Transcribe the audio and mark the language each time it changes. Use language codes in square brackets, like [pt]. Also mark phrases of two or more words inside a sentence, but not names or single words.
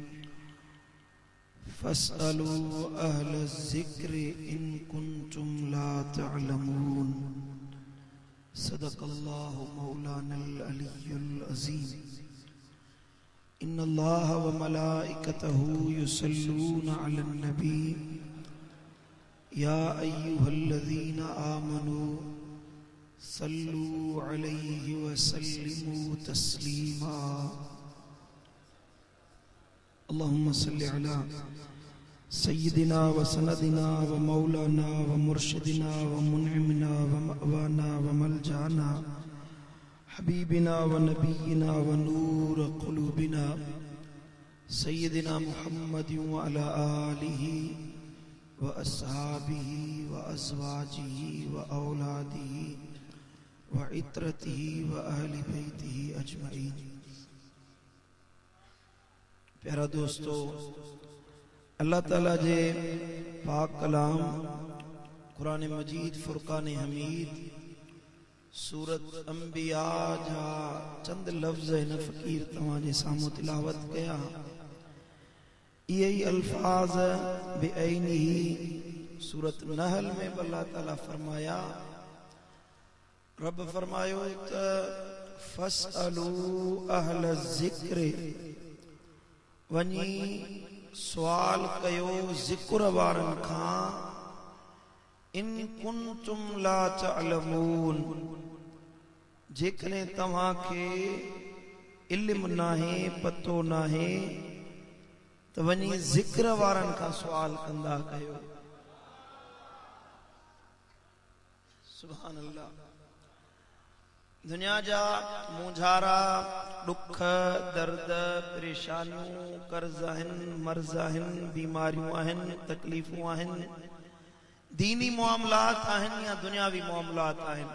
[ar] فاسألوا أهل الذكر إن كنتم لا تعلمون. صدق الله مولانا العلي العظيم. إن الله وملائكته يصلون على النبي يا أيها الذين آمنوا صلوا عليه وسلموا تسليما. اللهم صل على سيدنا وسندنا ومولانا ومرشدنا ومنعمنا ومأوانا وملجانا حبيبنا ونبينا ونور قلوبنا سيدنا محمد وعلى آله وأصحابه وأزواجه وأولاده وعترته وأهل بيته أجمعين. [sd] प्यारा दोस्तों, अल्लाह ताला जे पाक कलाम कुरान मजीद फुरकान हमीद सूरत अंबिया जा चंद लफ्ज़ हिन फ़कीर तव्हांजे साम्हूं तिलावत कया। इहे ई अल्फाज बेअइनिही सूरत नहल में अल्लाह ताला फरमाया। रब फरमायो त [ar] فاسألوا أهل الذكر, [sd] वञी सवाल कयो ज़िक्र वारन खां, [ar] إن كنتم لا تعلمون, [sd] जेकॾहिं तव्हांखे इल्म नाहे, पतो नाहे, त वञी ज़िक्र वारन खां सवाल कंदा कयो। [ar] سبحان الله. [sd] दुनिया जा मुंझारा, दुख, दर्द, परेशानियूं, कर्ज आहिनि, मर्ज़ आहिनि, बीमारियूं आहिनि, तकलीफ़ूं आहिनि, दीनी मामलात आहिनि या दुनियावी मामलात आहिनि।